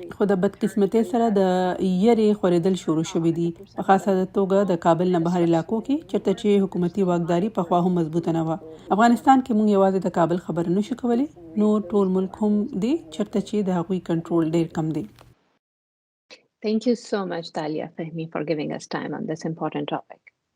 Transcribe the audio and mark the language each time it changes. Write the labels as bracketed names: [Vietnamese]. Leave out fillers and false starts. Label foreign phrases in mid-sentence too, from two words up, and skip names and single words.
[Pashto] خو د بدقسمتۍ سره د یرې خورېدل شروع شوي دي په خاصه توګه د کابل نه بهر علاقو کې چېرته چې حکومتي واکداري پخوا هم مضبوطه نه وه. افغانستان کې موږ یوازې د کابل خبره نشو کولی نو ټول ملک هم دی چېرته چې د هغوی کنټرول ډیر کم دی. [English] Thank you so much, Talia Fahmi, for giving us time on this important topic.